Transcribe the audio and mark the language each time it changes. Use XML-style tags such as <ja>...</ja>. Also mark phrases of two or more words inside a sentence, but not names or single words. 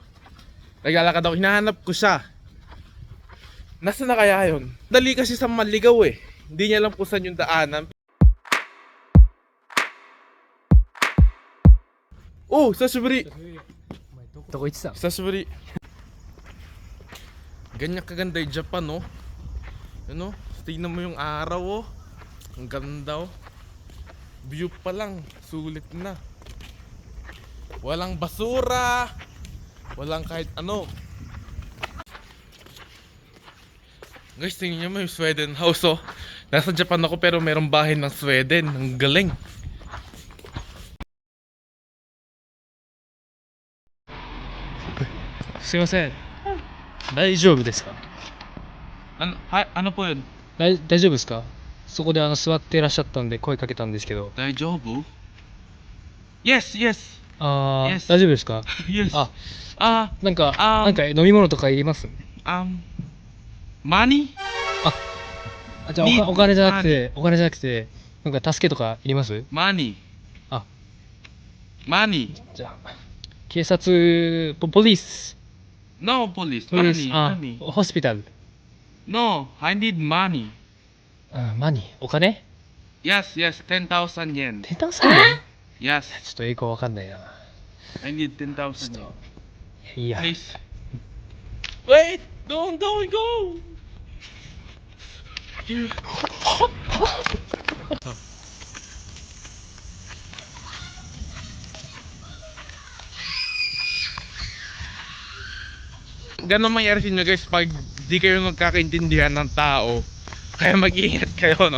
<tl>Naglalakad ako, hinahanap ko siya. Nasaan na kaya yun? Dali kasi sa maligaw eh. Hindi niya alam kung saan yung daanan.</tl> <ja>Oh, sasubiri! どこ行ってたの？ Sasubiri!</ja> <tl>Ganyan kaganda yung Japan, no? Ano? Tingnan mo yung araw, oh. Ang ganda, oh. View pa lang, sulit na. Walang basura, walang kahit ano. Guys, tingnan nyo mo yung Sweden house, oh. Nasa Japan ako pero merong bahay ng Sweden. Ang galing.</tl> <ja>すいません。大丈夫ですか？</ja> <tl>Ano po yun?</tl> <ja>大丈夫ですか？そこで座っていらっしゃったんで声かけたんですけど。</ja> <en>Daijoubu? Yes, yes,</en> <ja>あー、</ja> <en>Yes.</en> <ja>大丈夫ですか？</ja> <en>yes.</en> <ja>あ、なんか飲み物とかいります？</ja> <en>Money?</en> <ja>じゃあお金じゃなくて、なんか助けとかいります？</ja> <en>Money.</en> <ja>あ、</ja> <en>Money.</en> <ja>じゃあ警察ポリス</ja> <en>No, police.</en> <ja>ポリス</ja> <en>Money. Money.</en> <ja>ホスピタル</ja> <en>No, I need money.</en> <ja>マニーお金</ja> <en>Yes, yes, 10,000 yen.</en> <ja>10,000円</ja> <en>Yes,</en> <ja>ちょっと英語わかんないな。</ja> <en>I need 10,000 yen.</en> <ja>いいや。</ja> <en>Please. Wait! Don't go! You...</en> <tl>Ganon mangyari sa inyo guys pag di kayo magkakaintindihan ng tao. Kaya mag-iingat kayo, no?</tl>